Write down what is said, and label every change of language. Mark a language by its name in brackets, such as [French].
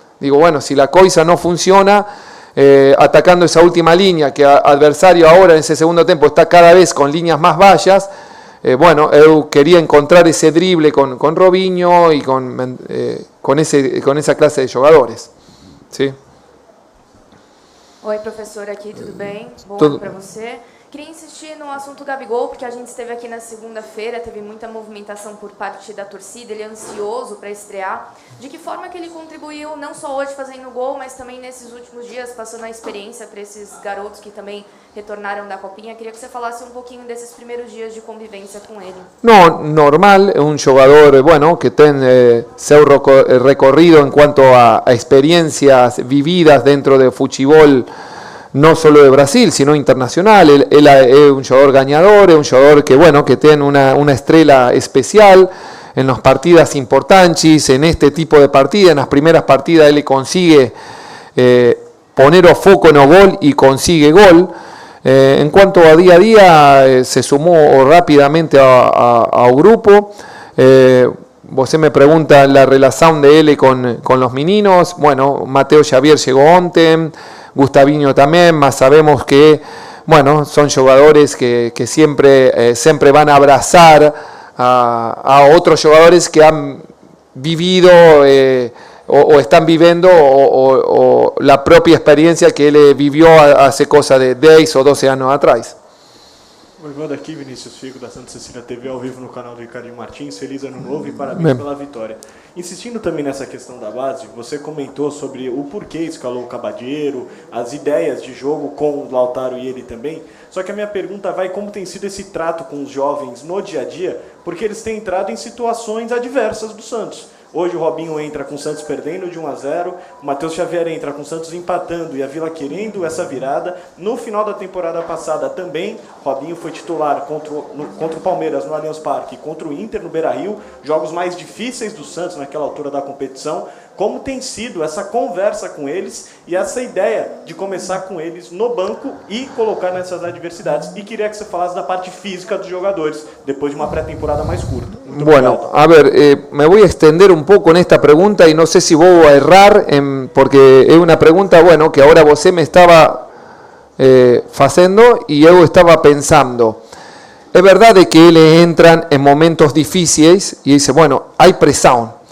[Spanish] Digo, bueno, si la coisa no funciona, atacando esa última línea, que adversario ahora en ese segundo tiempo está cada vez con líneas más bajas, bueno, eu quería encontrar ese drible con Robinho y con esa clase de jugadores. ¿Sí? [Portuguese] Oi, professor, aqui, tudo bem? Bom Tudo. ano para você. Queria insistir no assunto Gabigol, porque a gente esteve aqui na segunda-feira, teve muita movimentação por parte da torcida, ele é ansioso para estrear. De que forma que ele contribuiu, não só hoje fazendo gol, mas também nesses últimos dias, passando a experiência para esses garotos que também retornaram da Copinha? Queria que você falasse um pouquinho desses primeiros dias de convivência com ele. [Spanish] No, normal, es un jugador, bueno, que tiene seu recorrido en cuanto a experiencias vividas dentro de fútbol, no solo de Brasil, sino internacional. Él es un jugador ganador, es un jugador que, bueno, que tiene una estrella especial en las partidas importantes, en este tipo de partidas, en las primeras partidas él consigue poner o foco en el gol y consigue gol. En cuanto a día, se sumó rápidamente a un grupo. Você me pregunta la relación de él con los meninos. Bueno, Mateo Xavier llegó ontem, Gustavinho también, más sabemos que, bueno, son jugadores que siempre van a abrazar a otros jugadores que han vivido o están viviendo o la propia experiencia que él vivió hace cosa de 10 o 12 años atrás. [Portuguese] Manda aqui, Vinícius Figo, da Santa Cecília TV, ao vivo no canal do Ricardinho Martins. Feliz ano novo e parabéns pela vitória. Insistindo também nessa questão da base, você comentou sobre o porquê escalou o Caballero, as ideias de jogo com o Lautaro e ele também. Só que a minha pergunta vai como tem sido esse trato com os jovens no dia a dia, porque eles têm entrado em situações adversas do Santos. Hoje o Robinho entra com o Santos perdendo de 1-0, o Matheus Xavier entra com o Santos empatando e a Vila querendo essa virada. No final da temporada passada também, Robinho foi titular contra o Palmeiras no Allianz Parque, contra o Inter no Beira-Rio, jogos mais difíceis do Santos naquela altura da competição. Como tem sido essa conversa com eles e essa ideia de começar com eles no banco e colocar nessas adversidades? E queria que você falasse da parte física dos jogadores, depois de uma pré-temporada mais curta. Muito [Spanish] bueno, [Portuguese] obrigado. [Spanish] a ver, me voy a extender un poco en esta pregunta y no sé si voy a errar, porque es una pregunta, bueno, que ahora vos me estaba haciendo y yo estaba pensando. Es verdad de que ellos entran en momentos difíciles y dice, bueno, hay presión.